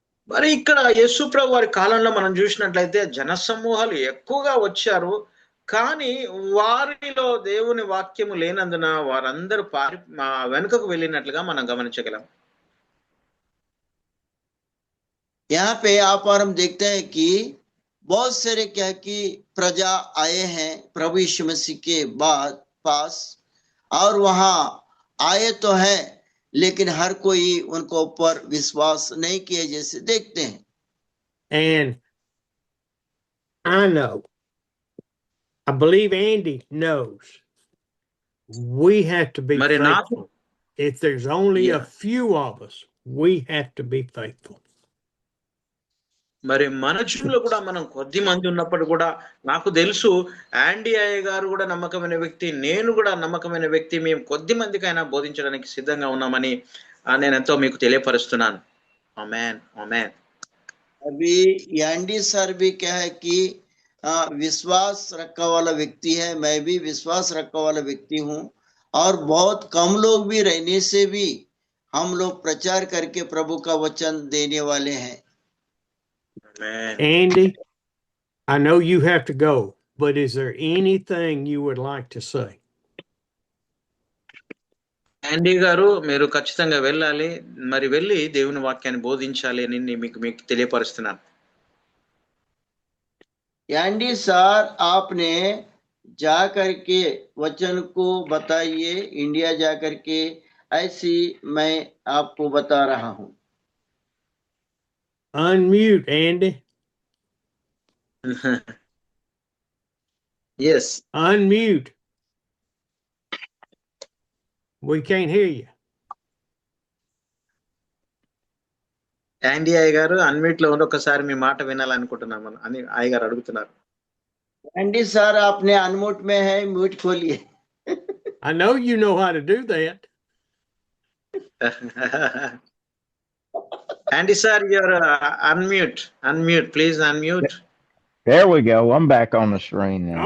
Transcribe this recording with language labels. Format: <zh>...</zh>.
<te>మరి ఇక్కడ యేసుప్రభు వారి కాలంలో మనం చూసినట్లయితే జనసమూహాలు ఎక్కువగా వచ్చారు, కానీ వారిలో దేవుని వాక్యము లేనందున వారందరూ వెనుకకు వెళ్ళినట్లుగా మనం గమనించగలం.</te> <hi>यहाँ पे आप और हम देखते हैं कि बहुत सारे क्या कि प्रजा आए हैं प्रभु यीशु मसीह के बाद पास, और वहां आए तो है लेकिन हर कोई उनको ऊपर विश्वास नहीं किए जैसे देखते हैं.</hi> <en>And I know, I believe Andy knows, we have to be</en> <te>మరి నాకు</te> <en>faithful. If there's only a Yeah. few of us, we have to be faithful.</en> <te>మరి మన జీవితంలో కూడా మనం కొద్ది మంది ఉన్నప్పుడు కూడా నాకు తెలుసు యాండీ అయ్య గారు కూడా నమ్మకమైన వ్యక్తి, నేను కూడా నమ్మకమైన వ్యక్తి, మేము కొద్ది మందికైనా బోధించడానికి సిద్ధంగా ఉన్నామని నేను ఎంతో మీకు తెలియపరుస్తున్నాను. ఆమేన్ ఆమేన్.</te> <hi>अभी एंडी सर भी क्या है कि विश्वास रखने वाला व्यक्ति है, मैं भी विश्वास रखने वाला व्यक्ति हूँ, और बहुत कम लोग भी रहने से भी हम लोग प्रचार करके प्रभु का वचन देने वाले हैं.</hi> <te>ఆమేన్.</te> <en>Andy, I know you have to go, but is there anything you would like to say?</en> <te>యాండీ గారు మీరు ఖచ్చితంగా వెళ్ళాలి, మరి వెళ్ళి దేవుని వాక్యాన్ని బోధించాలి అని మీకు తెలియపరుస్తున్నాను.</te> <hi>एंडी सर आपने जा करके वचन को बताइए, इंडिया जा करके, ऐसी मैं आपको बता रहा हूँ.</hi> <en>Unmute, Andy. Yes. Unmute. We can't hear you.</en> <te>యాండీ అయ్య గారు అన్మ్యూట్ లో ఒకసారి మీ మాట వినాలనుకుంటున్నాము అని అయ్య గారు అడుగుతున్నారు.</te> <hi>एंडी सर आपने अनम्यूट में है, म्यूट खोलिए.</hi> <en>I know you know how to do that. Andy sir, you're unmute, please unmute. There we go. I'm back on the screen now.</en>